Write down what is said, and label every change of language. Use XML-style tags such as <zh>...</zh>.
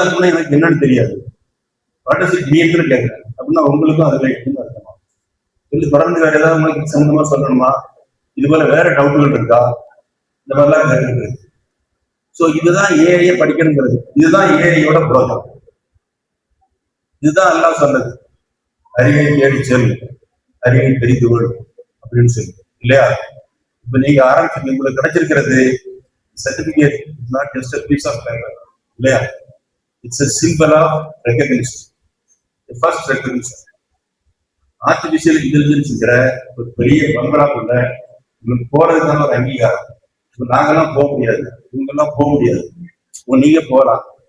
<ta>எனக்கு என்னன்னு தெரியாது, கேட்கிறேன் அப்படின்னா உங்களுக்கும் அதுல அர்த்தமா சொல்லி தொடர்ந்து வேற ஏதாவது உங்களுக்கு சம்பந்தமா சொல்லணுமா, இது போல வேற டவுட்டுகள் இருக்கா, இந்த மாதிரிலாம் கேட்டு. சோ இதுதான் ஏஐய படிக்கணுங்கிறது, இதுதான் ஏஐயோட புரோஜனம். இதுதான் எல்லாம் சொன்னது, அறிவை தேடி செல், அறிவை தெரிந்து கொள் அப்படின்னு சொல்லி இல்லையா. இப்ப நீங்க ஆரம்பிச்சு உங்களுக்கு கிடைச்சிருக்கிறது</ta> <en>certificate, not just a piece of paper</en> <ta>இல்லையா,</ta> <en>It's a symbol of recognition, the first recognition.</en> <ta>Artificial இன்டெலிஜென்ஸ்ங்கிற ஒரு பெரிய பங்களாக்குள்ள உங்களுக்கு போறதுக்கான ஒரு அங்கீகாரம். நாங்கெல்லாம் போக முடியாது, இவங்கெல்லாம் போக முடியாது, நீங்க போகலாம்.</ta>